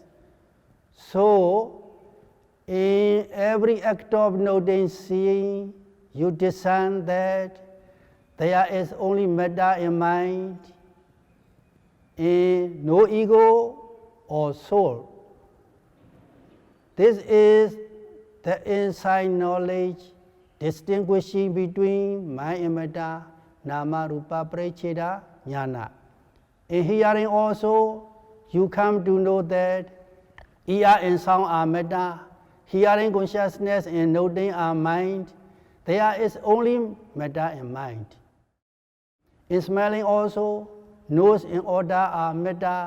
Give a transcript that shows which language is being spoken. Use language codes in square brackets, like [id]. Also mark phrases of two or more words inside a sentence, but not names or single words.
[en] So, in every act of noting, seeing, you discern that there is only matter and mind, and no ego or soul. This is the inside knowledge distinguishing between mind and matter, [pi] nama rupa paricheda jnana. [en] In hearing also, you come to know that ear and sound are matter, hearing consciousness and noting are mind. There is only matter and mind. In smelling also, nose and odor are matter.